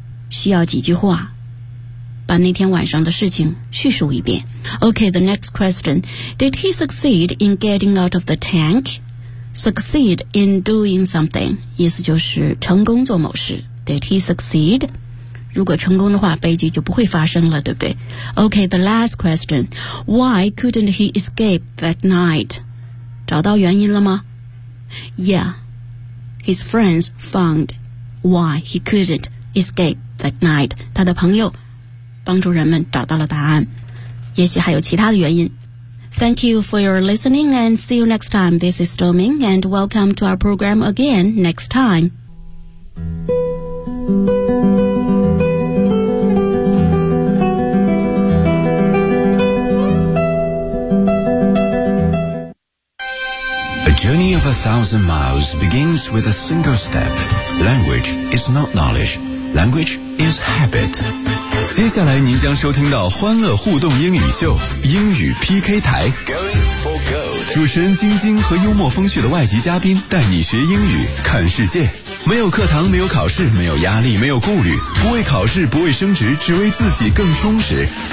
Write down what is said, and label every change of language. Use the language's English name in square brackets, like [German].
[Chinese] 需要几句话把那天晚上的事情叙述一遍。 [English] Okay, the next question. Did he succeed in getting out of the tank? Succeed in doing something. [Chinese] 意思就是成功做某事。 [English] Did he succeed? [Chinese] 如果成功的话，悲剧就不会发生了，对不对？ [English] OK, the last question. Why couldn't he escape that night? [Chinese] 找到原因了吗？ [English] Yeah, his friends found why he couldn't escape that night. [Chinese] 他的朋友帮助人们找到了答案，也许还有其他的原因。 [English] Thank you for your listening and see you next time. This is Doming and welcome to our program again next time. A journey of 1,000 miles begins with a single step. Language is not knowledge. Language is habit. [Chinese] 接下来您将收听到欢乐互动英语秀英语 PK 台，主持人晶晶和幽默风趣的外籍嘉宾带你学英语看世界，没有课堂，没有考试，没有压力，没有顾虑，不为考试，不为升职，只为自己更充实。